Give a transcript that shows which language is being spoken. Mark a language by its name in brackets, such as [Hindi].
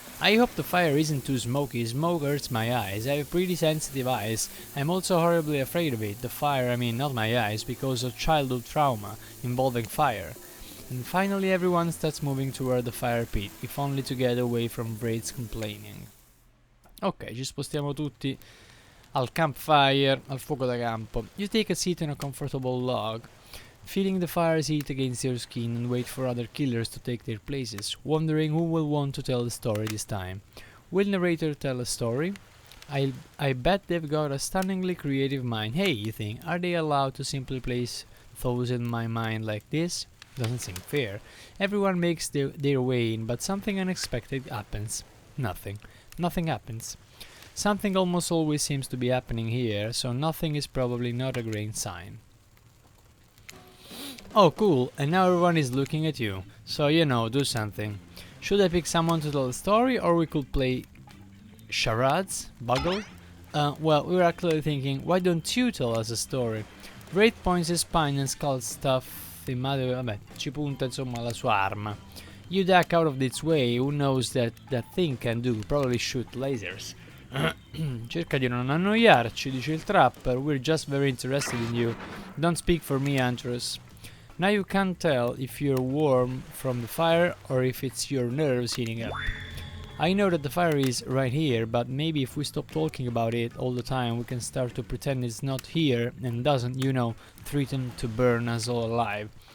[English] I hope the fire isn't too smoky. Smoke hurts my eyes. I have pretty sensitive eyes. I'm also horribly afraid of it. The fire, I mean not my eyes, because of childhood trauma involving fire. And finally everyone starts moving toward the fire pit, if only to get away from Wraith's complaining. [Italian] Ok, ci spostiamo tutti al campfire, al fuoco da campo. [English] You take a seat on a comfortable log, feeling the fire's heat against your skin, and wait for other killers to take their places, wondering who will want to tell the story this time. Will narrator tell a story? I bet they've got a stunningly creative mind. Hey, you think, are they allowed to simply place thoughts in my mind like this? Doesn't seem fair. Everyone makes their way in, but something unexpected happens. Nothing. Nothing happens. Something almost always seems to be happening here, so nothing is probably not a great sign. Oh, cool, and now everyone is looking at you. So, you know, do something. Should I pick someone to tell a story, or we could play charades? Buggle? Well, we were actually thinking, why don't you tell us a story? Wraith points his spine and skulls stuff in mother. [Italian] Vabbè, ci punta insomma la sua arma. [English] You duck out of its way, who knows that thing can do? Probably shoot lasers. [Italian] Cerca di non annoiarci, dice il trapper. [English] We're just very interested in you. Don't speak for me, Huntress. Now you can't tell if you're warm from the fire or if it's your nerves heating up. I know that the fire is right here, but maybe if we stop talking about it all the time, we can start to pretend it's not here and doesn't, you know, threaten to burn us all alive.